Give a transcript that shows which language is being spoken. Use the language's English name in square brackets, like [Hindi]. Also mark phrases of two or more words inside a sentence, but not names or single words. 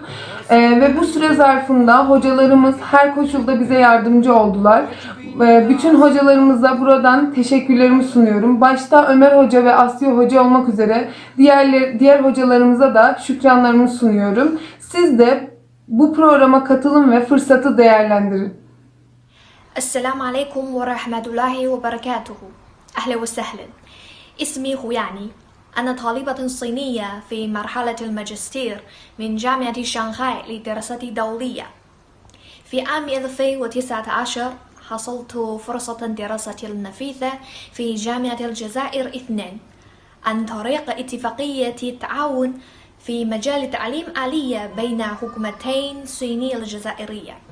[Turkish] Ve bu süre zarfında hocalarımız her koşulda bize yardımcı oldular. Bütün hocalarımıza buradan teşekkürlerimi sunuyorum. Başta Ömer Hoca ve Asya Hoca olmak üzere diğer hocalarımıza da şükranlarımı sunuyorum. Siz de bu programa katılın ve fırsatı değerlendirin. [Arabic] السلام عليكم ورحمة الله وبركاته. أهلا وسهلا. اسمي خوياني. أنا طالبة صينية في مرحلة الماجستير من جامعة شنغهاي للدراسات الدولية. في عام 2019 حصلت فرصة دراسة نفيسة في جامعة الجزائر 2 عن طريق اتفاقية تعاون في مجال التعليم الآلية بين حكومتين صينية الجزائرية.